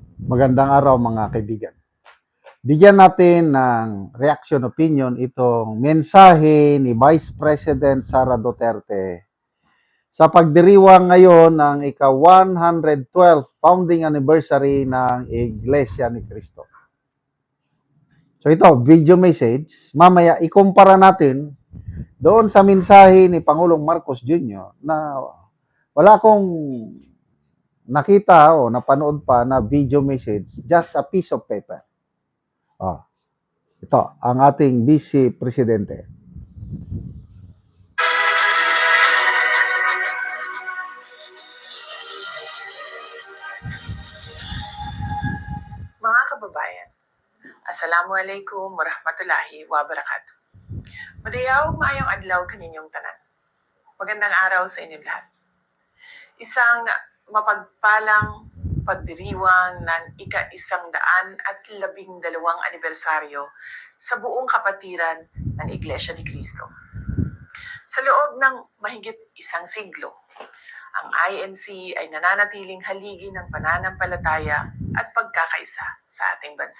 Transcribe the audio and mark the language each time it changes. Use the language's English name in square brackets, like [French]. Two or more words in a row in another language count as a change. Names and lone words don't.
[Filipino] Magandang araw mga kaibigan. Bigyan natin ng reaction opinion itong mensahe ni Vice President Sara Duterte sa pagdiriwang ngayon ng ika-112 [English] founding anniversary [Filipino] ng Iglesia ni Cristo. So ito, [English] video message. [Filipino] Mamaya ikumpara natin doon sa mensahe ni Pangulong Marcos Jr. na wala akong nakita o napanood pa na [English] video message, just a piece of paper. [Filipino] Ito, ang ating Vice Presidente. Mga kababayan, [Arabic] السلام عليكم ورحمة الله وبركاته. [Cebuano] Madayaw maayong adlaw kaninyong tanan. [Filipino] Magandang araw sa inyong lahat. Isang mapagpalang pagdiriwang ng ika-112 anibersaryo sa buong kapatiran ng Iglesia ni Cristo. Sa loob ng mahigit isang siglo, ang INC ay nananatiling haligi ng pananampalataya at pagkakaisa sa ating bansa.